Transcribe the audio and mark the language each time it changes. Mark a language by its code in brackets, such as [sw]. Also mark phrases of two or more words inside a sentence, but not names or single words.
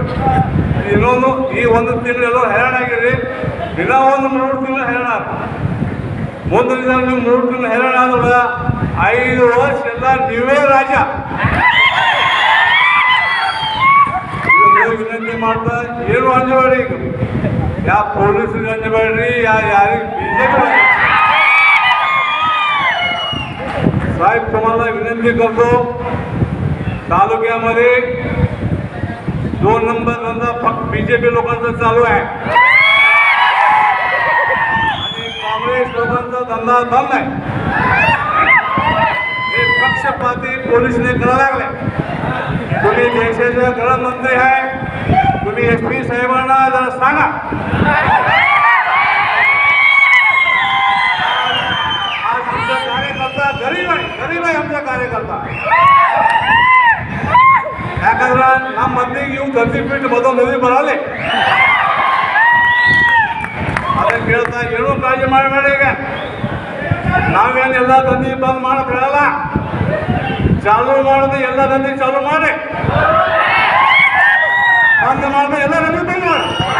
[kn] ಇನ್ನೊಂದು ಈ ಒಂದು ತಿಂಗಳೆಲ್ಲೋ ಹೈರಾಣ ಆಗಿರಿ, ದಿನ ಒಂದು 3 ತಿಂಗಳು ಹೈರಾಣ. ಮುಂದಿನ ದಿನ ನೀವು 3 ತಿಂಗಳು ಹೈರಾಣ ಆದ್ರೆ 5 ವರ್ಷ ಎಲ್ಲ ನೀವೇ ರಾಜ. ವಿನಂತಿ ಮಾಡ್ತಾ ಏನು ಅಂಜಬೇಡಿ. ಈಗ ಯಾವ ಪೊಲೀಸರಿಗೆ ಅಂಜಬೇಡ್ರಿ, ಯಾರಿಗೆ [mr] बीजेपी साहेब तुम्हाला विनंती करतो, तालुक्यामध्ये 2 नंबर धंदा फक्त बीजेपी लोकांचा चालू आहे आणि काँग्रेस लोकांचा धंदा बंद आहे. हे पक्षपाती पोलिसने करायला लागले. तुम्ही देशाचे गृहमंत्री आहे, तुम्ही SP साहेबांना जरा सांगा. आज आमचा कार्यकर्ता गरीब आहे आमचा कार्यकर्ता. [kn] ಯಾಕಂದ್ರೆ ನಮ್ಮ ಮಂದಿಗೆ ಇವು 30 ಫೀಟ್ ಮೊದಲು ನದಿ ಬರಲ್ಲ. ಅದಕ್ಕೆ ಕೇಳ್ತಾ ಏನೂ ಕಾಳಜಿ ಮಾಡಬೇಡಿ. ಈಗ ನಾವೇನು ಎಲ್ಲ ದಂಧಿ ಬಂದ್ ಮಾಡೋದು ಹೇಳಲ್ಲ, ಚಾಲು ಮಾಡಿದ್ರೆ ಎಲ್ಲ ದಂಧಿ ಚಾಲು ಮಾಡಿ, ಬಂದ್ ಮಾಡಿದ್ರೆ ಎಲ್ಲ ದಂಧಿ ಬಂದ್ ಮಾಡಿ.